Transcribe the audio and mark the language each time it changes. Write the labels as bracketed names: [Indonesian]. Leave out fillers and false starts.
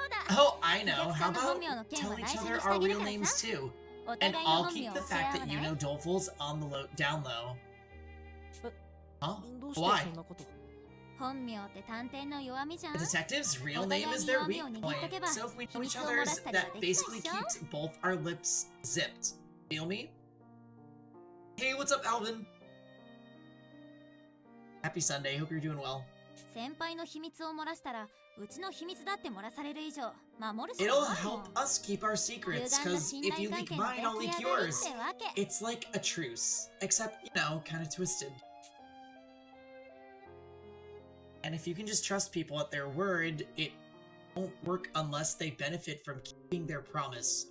[English] Oh, I know. How about tell each other our real names too? And I'll keep the fact that you know Doleful's on the down low. Huh? [Japanese] どうして [English] Why? [Japanese] そんなこと？本名って探偵の弱みじゃん。 [English] The detective's real name is their weak point, so if we know each other's, that basically keeps both our lips zipped. Feel me? Hey, what's up, Alvin? Happy Sunday, hope you're doing well. [Japanese] 先輩の秘密を漏らしたら、うちの秘密だって漏らされる以上、守るしか [English] It'll [Japanese] ないもん。 [English] help us keep our secrets, cause if you leak mine, I'll leak yours. It's like a truce, except, you know, kind of twisted. And if you can just trust people at their word, it won't work unless they benefit from keeping their promise.